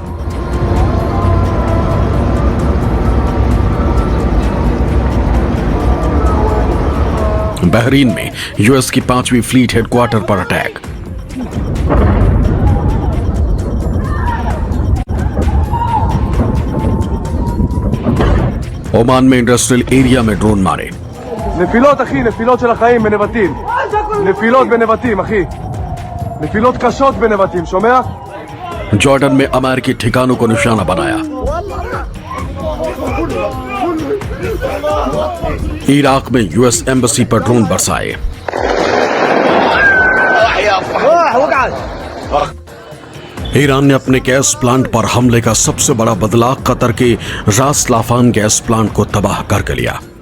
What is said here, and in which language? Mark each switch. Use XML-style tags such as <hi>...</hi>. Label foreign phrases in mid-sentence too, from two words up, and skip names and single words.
<hi>बहरीन में यूएस की 5वीं</hi> <en>fleet headquarters</en> <hi>पर अटैक। ओमान में</hi> <en>industrial area</en> <hi>में ड्रोन मारे।</hi> <he>נפילות אחי, נפילות של החיים בנבטים. נפילות בנבטים אחי. נפילות קשות בנבטים, שומע?</he> <hi>जॉर्डन में अमेरिकी ठिकानों को निशाना बनाया। इराक में</hi> <en>US embassy</en> <hi>पर ड्रोन बरसाए। ईरान ने अपने</hi> <en>gas plant</en> <hi>पर हमले का सबसे बड़ा बदला कतर के रास लाफान</hi> <en>gas plant</en> <hi>को तबाह करके लिया।</hi>